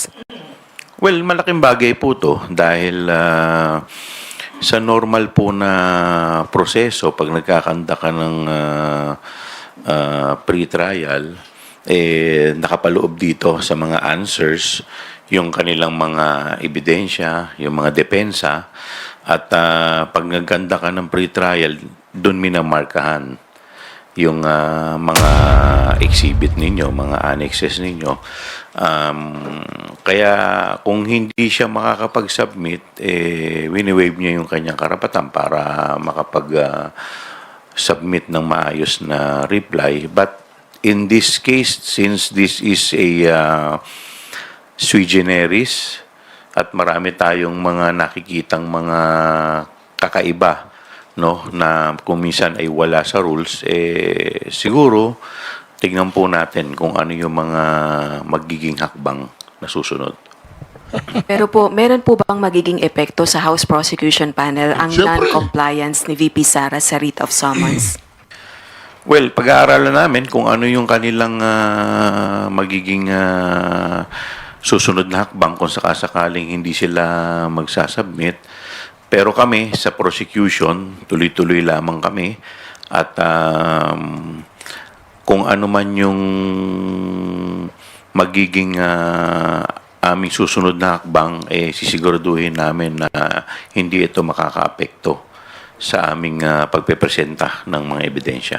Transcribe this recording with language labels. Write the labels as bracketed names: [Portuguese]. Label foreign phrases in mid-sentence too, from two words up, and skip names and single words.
[Filipino] Well, malaking bagay po to dahil sa normal po na proseso, pag nagkakanda ka ng pre-trial, nakapaloob dito sa mga answers, yung kanilang mga ebidensya, yung mga depensa, at pag nagkanda ka ng pre-trial, doon minamarkahan yung mga exhibit ninyo, mga annexes ninyo. Kaya kung hindi siya makakapag-submit, wini-waive niya yung kanyang karapatan para makapag-submit ng maayos na reply. [English] But in this case, since this is a sui generis [Filipino] at marami tayong mga nakikitang mga kakaiba, no, na kung minsan ay wala sa rules, siguro tignan po natin kung ano yung mga magiging hakbang na susunod. Pero po, meron po bang magiging epekto sa House Prosecution Panel ang Siyempre. non-compliance ni VP Sara sa [English] writ of summons? [Filipino] Well, pag-aaralan namin kung ano yung kanilang magiging susunod na hakbang kung sakasakaling hindi sila magsasubmit. Pero kami sa prosecution, tuloy-tuloy lamang kami at kung ano man yung magiging aming susunod na hakbang, sisiguraduhin namin na hindi ito makakaapekto sa aming pagpepresenta ng mga ebidensya.